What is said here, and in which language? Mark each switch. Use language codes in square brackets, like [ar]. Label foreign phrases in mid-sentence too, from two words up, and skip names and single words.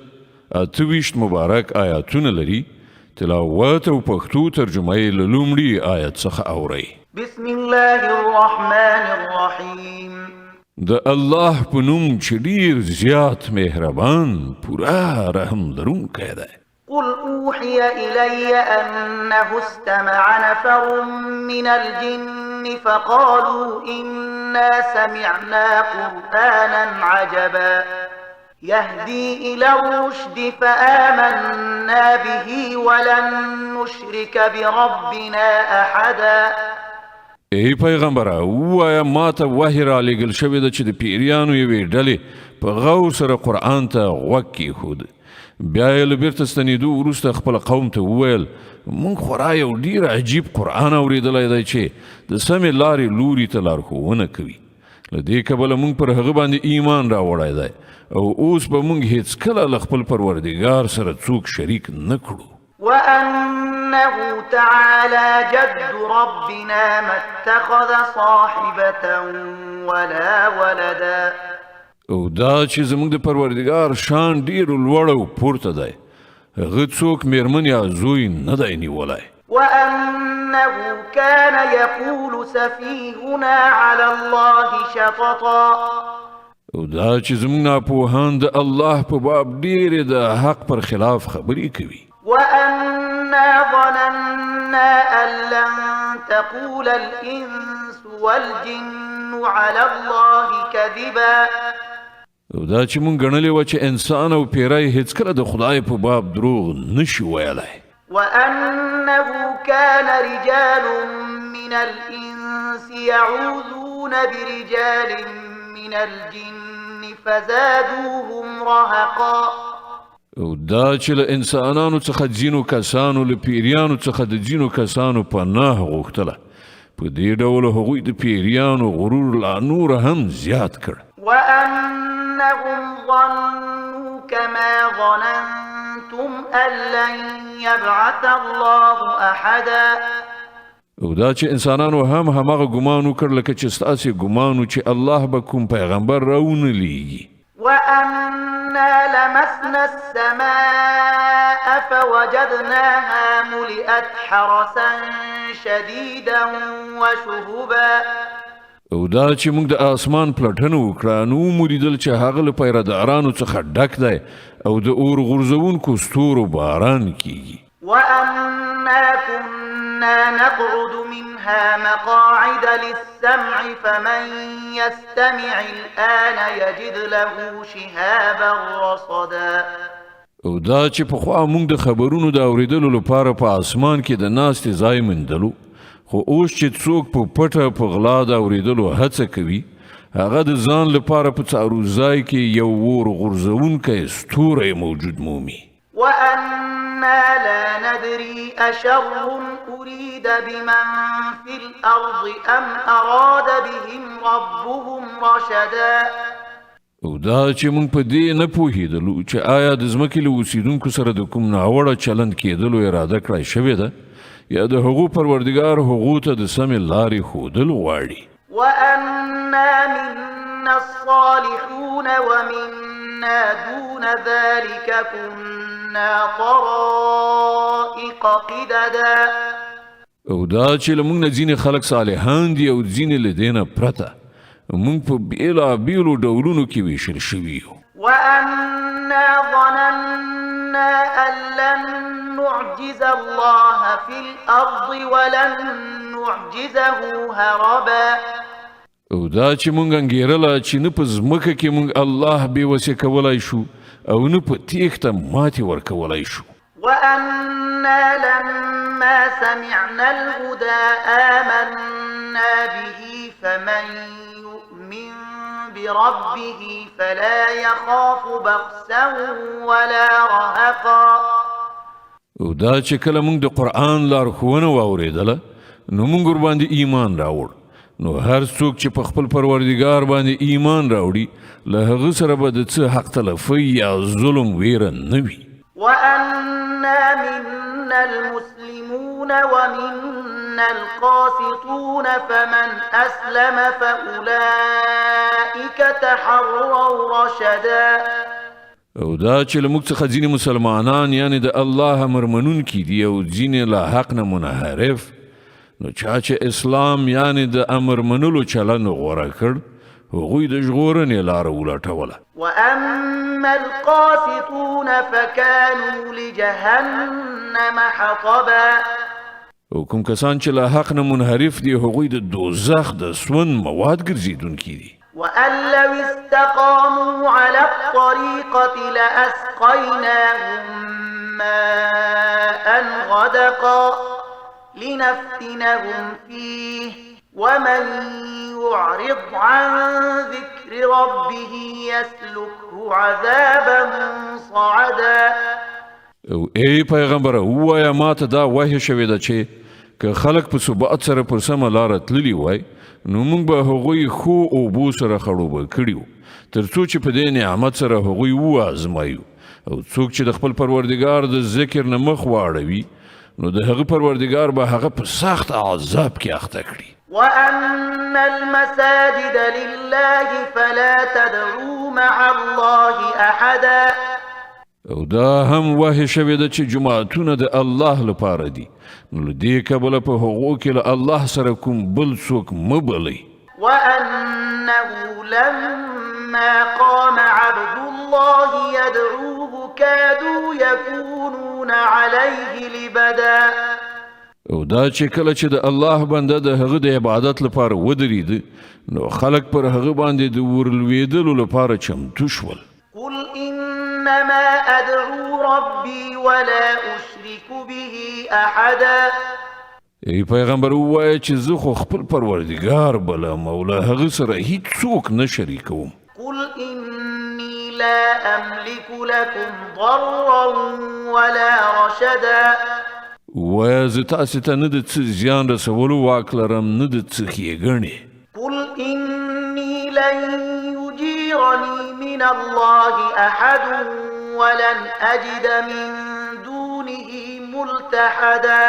[ps] 28 مبارک آیاتونه لري. تلاوت او پښتو ترجمه یې له لومړي آیت څخه اورئ. [ar] بسم الله الرحمن الرحیم. [ps] د الله په نوم چې ډیر زیات مهربان پورا رحم لرونکی دی. [ar] قل أوحي إلي أنه استمع نفر من الجن فقالوا إنا سمعنا قرآنا عجبا يهدي إلى الرشد فآمنا به ولن نشرك بربنا أحدا. [ps] ای پیغمبره وایا ما ته وحی را لېږل شوې ده چې د پیریانو یوې ډلې په غور سره قرآن ته غوږ کېښود. بیا یې له بیرته ستنېدو وروسته خپل قوم ته وویل موږ خورا یو ډیر عجیب قرآن اورېدلی دی چې د سمې لارې لوري ته لارښوونه کوي. له دې کبله موږ پر هغه باندې ایمان راوړی دی او اوس به موږ هیڅکله له خپل پروردګار سره څوک شریک نه کړو. [ar] وأنه تعالى جد ربنا ما اتخذ صاحبة ولا ولدا. [ps] او دا چې زموږ د پروردګار شان ډیر لوړ او پورته دی. هغه څوک میرمن یا زوی نه دی نیولی. [ar] وأنه كان يقول سفيهنا على الله شططا. [ps] او دا چې زموږ ناپوهان د الله په باب ډیرې د حق پر خلاف خبرې کوي. [ar] وأنا ظننا أن لن تقول الإنس والجن على الله كذبا. [ps] او دا چې مونږ ګڼلې وه چې انسان او پیری هیڅکله د خدای په باب دروغ نشي ویلی. [ar] وأنه كان رجال من الإنس يعوذون برجال من الجن فزادوهم رهقا. [ps] او دا چې له انسانانو څخه ځینو کسانو له پیریانو څخه د ځینو کسانو پناه غوښتله. په دې ډول هغوی د پیریانو غرور لا نور هم زیات کړ. [ar] وأنهم ظنوا كما ظننتم أن لن يبعث الله أحدا. [ps] او دا چې انسانانو هم هماغه ګمان وکړ لکه چې ستاسې ګمان و چې الله به کوم پیغمبر راونه لیږي. [ar] وأنا لمسنا السماء فوجدناها ملئت حرسا شديدا وشهبا. [ps] او دا چې موږ د آسمان پلټنه وکړه نو ومولیدل چې هغه له پیرهدارانو څخه ډک دی او د اور غورځونکو ستورو باران کیږي. [ar] وأنا كنا نقعد منها مقاعد للسمع فمن يستمع الآن يجد له شهابا رصدا. [ps] او دا چې پخوا موږ د خبرونو د اورېدلو لپاره په آسمان کې د ناستې ځای موندلو، خو اوس چې څوک په پټه په غلا د اورېدلو هڅه کوي هغه د ځان لپاره په څارو ځای کې یو اور غورځونکی ستوری موجود مومي. [ar] وأنا لا ندري أشر أريد بمن في الأرض أم أراد بهم ربهم رشدا. [ps] او دا چې موږ په دې نه پوهېدلو چې آیا د ځمکې له اوسېدونکو سره د کوم ناوړه چلند کېدلو اراده کړی شوې ده یا د هغو پروردګار هغو ته د سمې لارې ښودل غواړي. [ar] وأنا منا الصالحون ومنا دون ذلك كنا طرائق قددا. [ps] او دا چې له موږ نه ځینې خلک صالحان دي او ځینې له دې نه پرته موږ په بېلابېلو ډولونو کې ویشل شوي یو. [ar] وأنا ظننا أن لن نعجز الله في الأرض ولن نعجزه هربا. [ps] او دا چې موږ انګېرله چې نه په ځمکه کې موږ الله بېوسې کولی شو او نه په تېښته ماتې ورکولی شو. [ar] وأنا لما سمعنا الهدى آمنا به فمن يؤمن بربه فلا يخاف بخسا ولا رهقا. [ps] او دا چې کله موږ د قرآن لارښوونه واورېدله نو موږ ورباندې ایمان راوړ. نو هر څوک چې په خپل پروردګار باندې ایمان راوړي له هغه سره به د څه حق تلفۍ یا ظلم ویره نه وي. [ar] وأنا منا المسلمون ومنا القاسطون فمن أسلم فأولئك تحروا رشدا. [ps] او دا چې له موږ څخه ځینې مسلمانان یعنی د الله امر منونکي دي او ځینې له حق نه منحرف، نو چا چې اسلام یعنی د امر منلو چلن غوره کړ هغوی د ژغورنې لاره ولټوله. [ar] وأما القاسطون فكانوا لجهنم حطبا. [ps] او کوم کسان چې له حق نه منحرف دي هغوی د دوزخ د سون مواد ګرځېدونکي دي. [ar] وأن لو استقاموا على الطريقة لأسقيناهم ماء غدقا لنفتنهم فيه ومن يعرض عن ذكر ربه يسلكه عذابا صعدا. [ps] او ای پیغمبره ووایه ماته دا وحی شوې ده چې که خلک په ثبات سره پر سمه لاره تللي وای نو موږ به هغوی ښو اوبو سره خړوبه کړي وو تر څو چې په دې نعمت سره هغوی وازمایو. او څوک چې د خپل پروردګار د ذکر نه مخ واړوي نو د هغه پروردګار به هغه په سخت عذاب کې اخته کړي. [ar] وأن المساجد لله فلا تدعوا مع الله أحدا. [ps] او دا هم وحی شوې ده چې جماعتونه د الله لپاره دي، نو له دې کبله په هغو کې له الله سره کوم بل څوک مه بلئ. [ar] وأنه لما قام عبد الله يدعوه كادوا يكونون عليه لبدا. [ps] او دا چې کله چې د الله بنده د هغه د عبادت لپاره ودرېده نو خلک پر هغه باندې د ورلوېدلو لپاره چمتو شول. [ar] قل إنما أدعو ربي ولا أشرك به أحدا. [ps] ای پیغمبر ووایه چې زه خو خپل پروردګار بلم او له هغه سره هیڅ څوک نه شریکوم. [ar] قل إني لا أملك لكم ضرا ولا رشدا. [ps] ووایه زه تاسې ته نه د څه زیان رسولو واک لرم نه د څه ښېګڼې. [ar] قل إني لن يجيرني من الله أحد ولن أجد من دونه ملتحدا.